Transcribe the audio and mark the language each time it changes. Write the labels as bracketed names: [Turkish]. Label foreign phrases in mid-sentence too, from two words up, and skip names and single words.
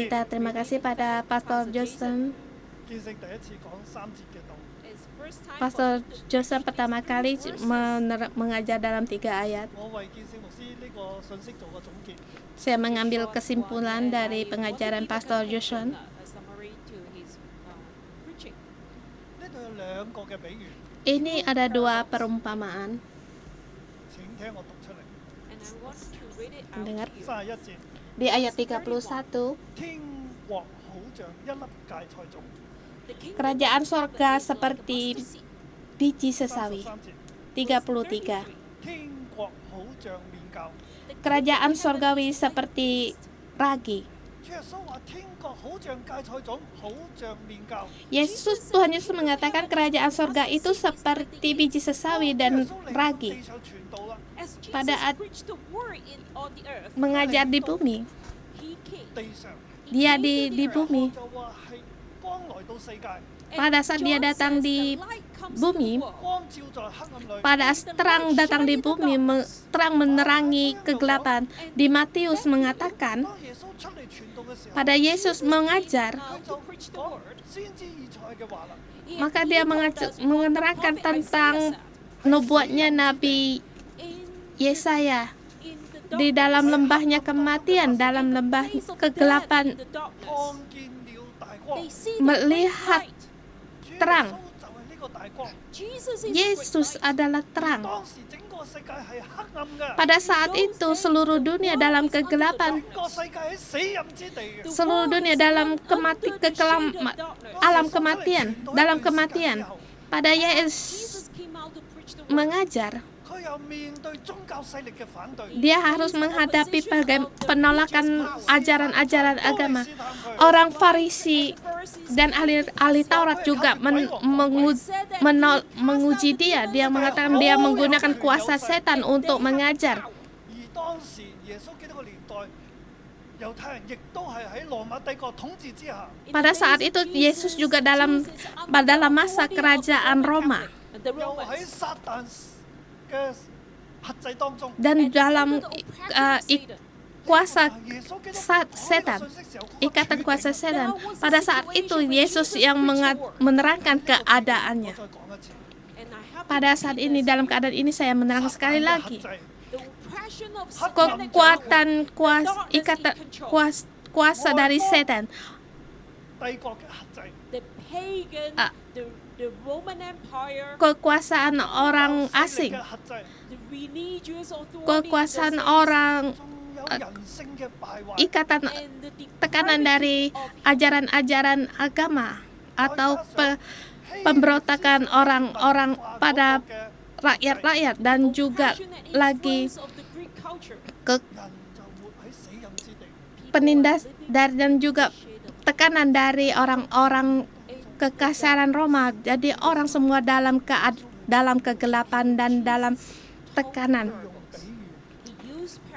[Indonesian] Kita terima kasih pada Pastor Johnson. [Cantonese] 建聖第一次講3節嘅道， [English] It's first time Pastor for [Indonesian] Johnson pertama kali mengajar dalam 3 ayat. [Cantonese] 我為建聖牧師呢個信息做個總結。 [Indonesian] Saya mengambil kesimpulan dari pengajaran Pastor Johnson. [English] a summary to his preaching. [Cantonese] 呢度有2個嘅比喻， [Indonesian] Ini ada 2 perumpamaan. [Cantonese] 請聽我讀出嚟。 [English] And I want to read it [Indonesian] Dengar. [English] out to you. [Cantonese] 31 節， [Indonesian] Di ayat 31, [Cantonese] 天國好像一粒芥菜種。 [English] The kingdom [Indonesian] kerajaan [English] of [Indonesian] sorga [English] God is like a [Indonesian] seperti [English] mustard seed. [Indonesian] biji sesawi. [Cantonese] 33 節， 33. 天國好像麵酵。 [Indonesian] Kerajaan sorgawi seperti ragi. [Cantonese] 主耶穌話：天國好像芥菜種，好像麵酵。 [Indonesian] Tuhan Yesus mengatakan kerajaan sorga itu seperti biji sesawi dan [Cantonese] 主耶穌嚟到 [Indonesian] ragi. [Cantonese] 地上傳道啦， [English] As Jesus [Indonesian] Pada at- [English] preached the word on the earth, [Indonesian] Mengajar di bumi. [English] he came [Cantonese] 地上 [English] in [Indonesian] dia di bumi. [Cantonese] 就話係光來到世界， [Indonesian] Pada saat dia datang di bumi, [Cantonese] 光照在黑暗裏。 [Indonesian] pada terang datang di bumi, terang menerangi kegelapan. Di Matius mengatakan, [Cantonese] 當耶穌出嚟傳道嘅時候， [Indonesian] pada Yesus mengajar, [Cantonese] 佢就講先知以賽嘅話啦。 [Indonesian] maka dia menerangkan tentang nubuatnya Nabi Yesaya di dalam lembahnya kematian, dalam lembah kegelapan, [Cantonese] 看見了大光， [Indonesian] melihat [Cantonese] 主耶穌 [Indonesian] terang. [Cantonese] 就係呢個大光。 [Indonesian] Yesus adalah terang. [Cantonese] 當時整個世界係黑暗嘅， [Indonesian] Pada saat itu seluruh dunia dalam kegelapan, [Cantonese] 整個世界喺死蔭之地嘅。 [Indonesian] seluruh dunia dalam alam kematian, dalam kematian. Pada Yesus mengajar, [Cantonese] 佢又面對宗教勢力嘅反對， [Indonesian] dia harus menghadapi penolakan ajaran-ajaran agama. Orang Farisi dan ahli Taurat juga menguji dia. Dia mengatakan dia menggunakan kuasa setan untuk mengajar. [Cantonese] 而當時耶穌基督嘅年代，猶太人亦都係喺羅馬帝國統治之下。 [Indonesian] Pada saat itu Yesus juga dalam masa kerajaan Roma [Cantonese] 又喺撒旦嘅轄制當中。 [Indonesian] dan dalam kuasa [Cantonese] 耶穌基督 [Indonesian] setan, [Cantonese] 講呢個信息時候， [Indonesian] ikatan kuasa setan. Pada saat itu Yesus yang menerangkan keadaannya. [Cantonese] 再講一次， [Indonesian] Pada saat ini, dalam keadaan ini saya menerangkan sekali lagi. [Cantonese] 轄制 [Indonesian] Kekuatan kuasa dari setan, [Cantonese] 帝國嘅轄制， [English] The pagan, Ah. the Roman Empire, [Indonesian] kekuasaan orang [Cantonese] 勢力 [Indonesian] asing, [Cantonese] 嘅轄制， [English] the religious authority, [Indonesian] kekuasaan orang, [Cantonese] 仲有人性嘅敗壞。 [Indonesian] ikatan [English] and the [Indonesian] tekanan dari [English] depravity of [Indonesian] ajaran-ajaran agama atau pemberontakan orang-orang pada rakyat-rakyat, dan juga [English] passionate [Indonesian] lagi [English] influence of the Greek culture. [Indonesian] ke [Cantonese] 人就活喺死蔭之地。 [Indonesian] penindas dan juga tekanan dari orang-orang kekasaran Roma. Jadi orang semua dalam kegelapan dan dalam tekanan. [English] He used parable.